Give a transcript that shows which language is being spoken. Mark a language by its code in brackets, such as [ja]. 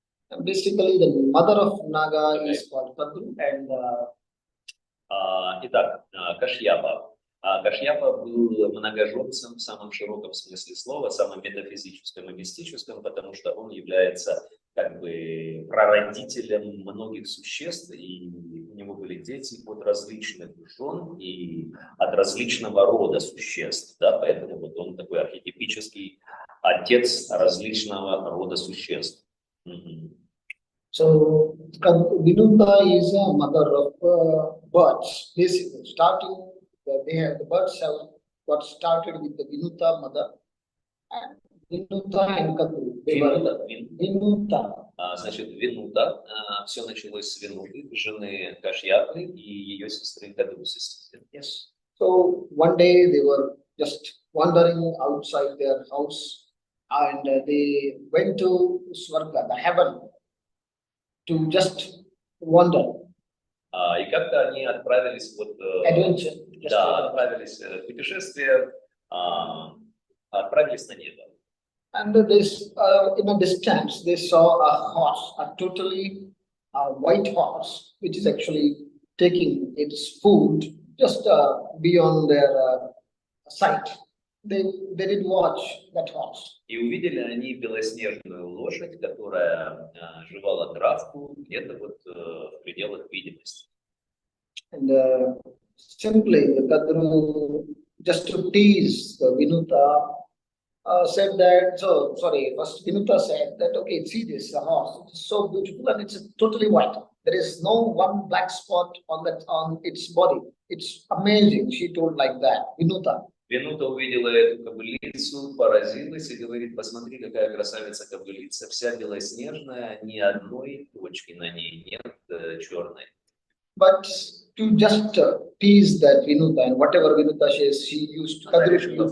[en] And basically, the mother of Naga is called Kadru, and [ru] Итак, Кашьяпа. Кашьяпа был многоженцем в самом широком смысле слова, самом метафизическом и мистическом, потому что он является как бы прародителем многих существ, и у него были дети от различных жен и от различного рода существ, да, поэтому вот он такой архетипический отец различного рода существ. [en] So Vinuta is a mother of birds. Basically, starting the birds have got started with the Vinuta mother, and Vinuta and Kadru. Vinuta. [ru] Значит, Винута, все началось с Винуты, жены Кашьяпы и ее сестры Кадру. [en] Yes. So one day they were just wandering outside their house, and they went to Swarga, the heaven, to just wander. [ru] И как-то они отправились вот, [en] Adventure. [ru] да, отправились в путешествие, отправились на небо. [en] And this, in a distance, they saw a horse, a totally white horse, which is actually taking its food just beyond their sight. They did watch that horse. [ru] И увидели они белоснежную лошадь, которая жевала травку где-то вот в пределах видимости. [en] And simply, Kadru, just to tease the Vinuta, said that, so sorry, first Vinuta said that, okay, see this horse, it's so beautiful and it's totally white. There is no one black spot on its body. It's amazing, she told like that, Vinuta. [ru] Винута увидела эту кобылицу, поразилась и говорит: посмотри, какая красавица кобылица, вся белоснежная, ни одной точки на ней нет черной. [en] But to just tease that Vinuta, and whatever Vinuta says, she used Kadru to